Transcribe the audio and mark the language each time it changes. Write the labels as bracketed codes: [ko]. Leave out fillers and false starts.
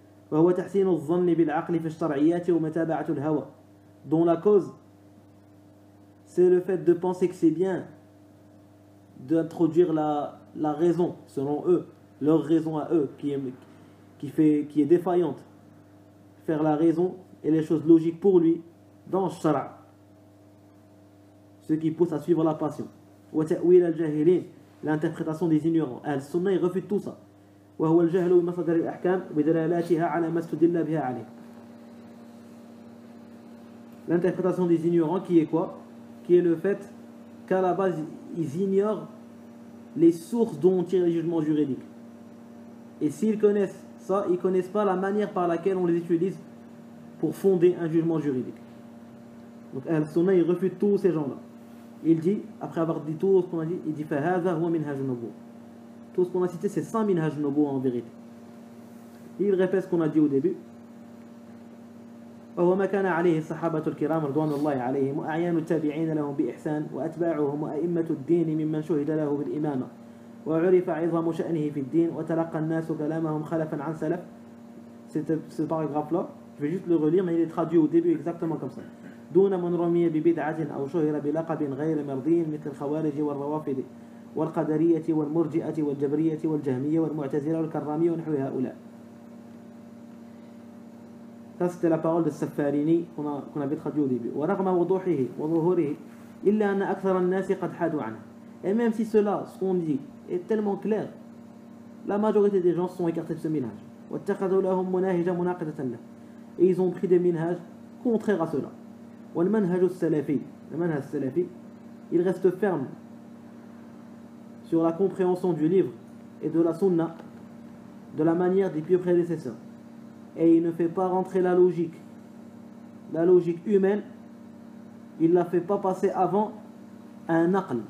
[ar] وهو تحسين الظن بالعقل في الشرعيات ومتابعة الهوى, [fr] dont la cause c'est le fait de penser que c'est bien d'introduire la raison selon eux, leur raison à eux qui est défaillante, faire la raison et les choses logiques pour lui dans le shara, ce qui pousse à suivre la passion. [ar] وتأويل الجاهلين, [fr] l'interprétation des ignorants. Al-Sunnah il refute tout ça. [ar] وهو الجهل بمصدر الأحكام وبدلالاتها على ما استدل بها عليه. [fr] L'interprétation des ignorants qui est quoi? Qui est le fait qu'à la base ils ignorent les sources dont on tire les jugements juridiques. Et s'ils connaissent ça, ils ne connaissent pas la manière par laquelle on les utilise pour fonder un jugement juridique. Donc Al-Sunnah il refute tous ces gens-là. Il dit, après avoir dit tout ce qu'on a dit, il dit [ar] فَهَذَا هُوَ مِنْهَاجُ النُّبُوَّةِ. [fr] Tout ce qu'on a cité, c'est 100 minhaj nubuwwa en vérité. Il répète ce qu'on a dit au début. [ar] وهو ما كان عليه الصحابة الكرام رضوان الله عليهم وأعيان التابعين لهم بإحسان وأتباعهم وأئمة الدين ممن شهد له بالإمامة وعرف عظم شأنه في الدين وتلقى الناس كلامهم خلفا عن سلف. [fr] Ce paragraphe-là, je vais juste le relire, mais il est traduit au début exactement comme ça. [ar] دون من رمي ببدعة أو شهر بلقب غير مرضي مثل الخوارج والروافض والقدرية والمرجئة والجبرية والجهمية والمعتزلة والكرامية ونحو هؤلاء. [fr] Ça c'était la parole de Safarini qu'on avait traduit au début. [ar] ورغم وضوحه وظهوره إلا أن أكثر الناس قد حادوا عنه. [fr] Et même si cela, ce qu'on dit, est tellement clair, la majorité des gens sont écartés de ce minhaj. [ar] واتخذوا لهم مناهج مناقضة له. [fr] Et ils ont pris des minhaj contraires à cela. [ar] والمنهج السلفي, [fr] le manhaj salafi, il reste ferme sur la compréhension du livre et de la sunna de la manière des pieux prédécesseurs. Et il ne fait pas rentrer la logique humaine, il ne la fait pas passer avant un naql.